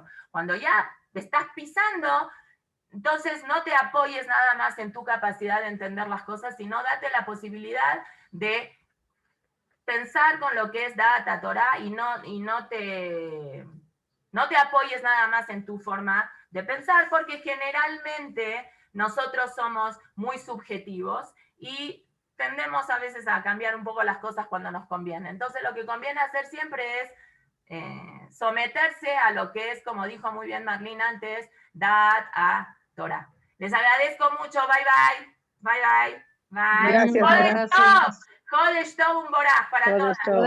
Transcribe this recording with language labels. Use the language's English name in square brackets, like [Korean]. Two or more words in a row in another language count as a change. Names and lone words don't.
[Spanish] Cuando ya te estás pisando, entonces no te apoyes nada más en tu capacidad de entender las cosas, sino date la posibilidad de pensar con lo que es [Hebrew] דעת תורה [Spanish] y no te apoyes nada más en tu forma de pensar, porque generalmente nosotros somos muy subjetivos y tendemos a veces a cambiar un poco las cosas cuando nos conviene. Entonces lo que conviene hacer siempre es someterse a lo que es, como dijo muy bien Marlene antes, [Hebrew] דעת תורה. [Spanish] Les agradezco mucho. [English] Bye, bye. Bye, bye. Bye. [Spanish] Gracias, Jodesh gracias. [Hebrew] טוב. חודש טוב, [Spanish] un boraj para todos. Todo esto.